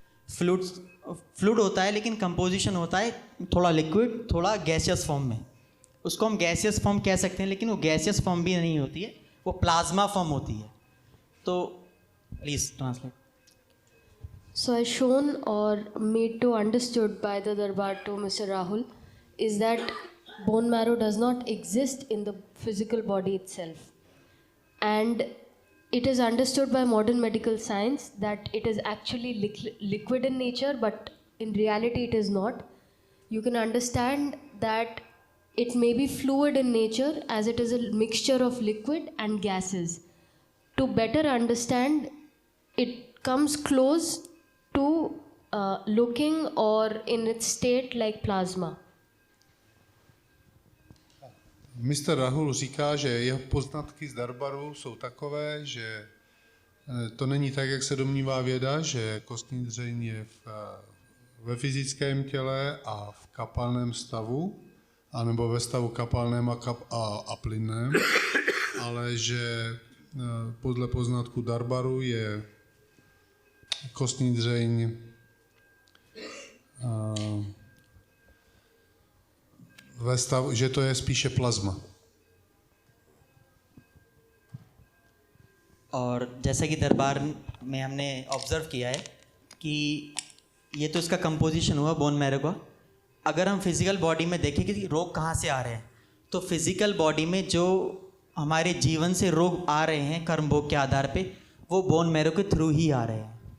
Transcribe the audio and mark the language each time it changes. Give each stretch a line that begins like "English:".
Hindi: Fluid होता है, लेकिन कंपोजिशन होता है थोड़ा लिक्विड थोड़ा गैसियस फॉर्म में। उसको हम गैसियस फॉर्म कह सकते हैं, लेकिन वो गैसियस फॉर्म भी नहीं होती है, वो प्लाज्मा फॉर्म होती है।
English: तो please translate. So, as shown or made to understood by the Darbar to Mr. Rahul is that bone marrow does not exist in the physical body itself, and it is understood by modern medical science that it is actually liquid in nature, but in reality it is not. You can understand that it may be fluid in nature as it is a mixture of liquid and gases. To better understand, it comes close to looking or in its state like plasma. Mr.
Czech: Rahul říká, že jeho poznatky z Darbaru jsou takové, že to není tak, jak se domnívá věda, že kostní dřeň je ve fyzickém těle a v kapalném stavu, anebo ve stavu kapalném a plynném, ale že podle poznatku Darbaru je kostní dřeň ve stavu, že to je spíše plazma.
Hindi: और जैसा कि दरबार में हमने observe किया है कि ये तो इसका कंपोजिशन हुआ बोन मैरो का। अगर हम फिज़िकल बॉडी में देखें कि रोग कहाँ से आ रहे हैं, तो फिज़िकल बॉडी में जो हमारे जीवन से रोग आ रहे हैं कर्म भोग के आधार पे, वो बोन मैरो के थ्रू ही आ रहे हैं।